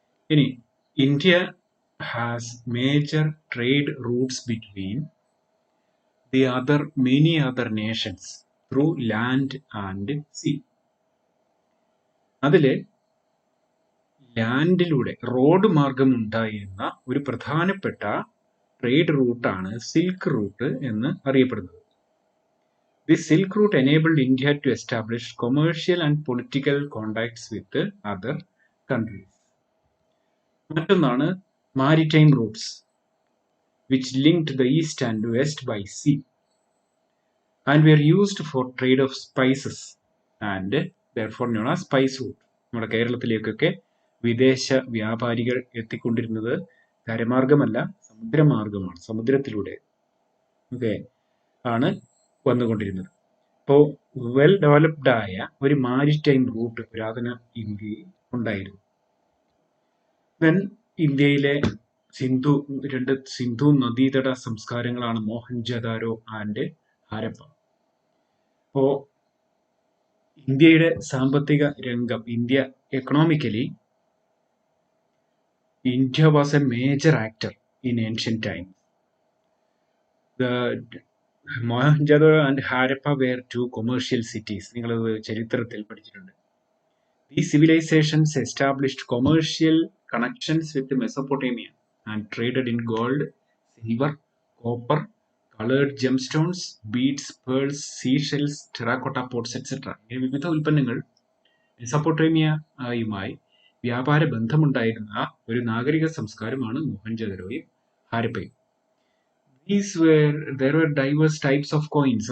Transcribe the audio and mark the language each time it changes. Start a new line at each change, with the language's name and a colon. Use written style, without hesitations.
English: ഇനി India has major trade routes between many other nations through land and sea.
Malayalam: അതില് ലാൻഡിലൂടെ road മാർഗം ഉണ്ടായിരുന്ന ഒരു പ്രധാനപ്പെട്ട ട്രേഡ് റൂട്ടാണ് സിൽക്ക് റൂട്ട് എന്ന് അറിയപ്പെടുന്നത്.
English: This Silk Route enabled India to establish commercial and political contacts with other countries. മറ്റൊന്നാണ് maritime routes, which linked the east and west by sea and were used for trade of spices and therefore known as spice route.
Malayalam: നമ്മുടെ കേരളത്തിലേക്കൊക്കെ വിദേശ വ്യാപാരികൾ എത്തിക്കൊണ്ടിരുന്നത് കരമാർഗമല്ല, സമുദ്രമാർഗമാണ്. സമുദ്രത്തിലൂടെ ആണ് വന്നുകൊണ്ടിരുന്നത്. അപ്പോൾ well developed ആയ ഒരു maritime root പുരാതന ഇന്ത്യയിൽ ഉണ്ടായിരുന്നു. ദെൻ ഇന്ത്യയിലെ രണ്ട് സിന്ധു നദീതട സംസ്കാരങ്ങളാണ് മോഹൻജദാരോ ആൻഡ് ഹാരപ്പ. അപ്പോ ഇന്ത്യയുടെ സാമ്പത്തിക രംഗം,
English: India economically, India was a major actor in ancient time. Mohenjodaro and Harappa were two commercial cities.
Malayalam: നിങ്ങളത് ചരിത്രത്തിൽ പഠിച്ചിട്ടുണ്ട്.
English: ഈ civilisations established commercial connections with Mesopotamia and traded in gold, silver, copper, colored gemstones, beads, pearls, seashells, terracotta pots, etc.
Malayalam: വിവിധ ഉൽപ്പന്നങ്ങൾ മെസോപ്പൊട്ടേമിയയുമായി വ്യാപാര ബന്ധമുണ്ടായിരുന്ന ഒരു നാഗരിക സംസ്കാരമാണ് മോഹൻജദാരോയും ഹാരപ്പയും.
English: There were diverse types of coins.